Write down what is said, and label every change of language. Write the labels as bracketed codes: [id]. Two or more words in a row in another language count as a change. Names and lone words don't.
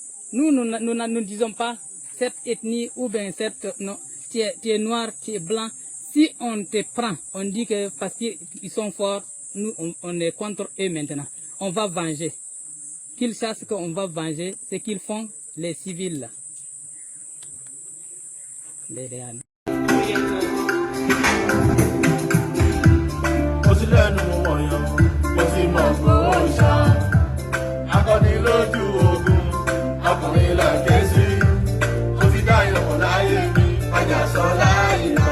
[fr] Nous ne disons pas cette ethnie ou bien non, tu es noir, tu es blanc. Si on te prend, on dit que parce qu'ils sont forts, nous on est contre eux maintenant. On va venger. Qu'ils sachent qu'on va venger ce qu'ils font, les civils là. [yo] Akọni lójú ogun, ọkùnrin là kẹ́sí. Ó ti dáyọ̀ mọ̀ láyé mi, ajá sọ láyé lọ.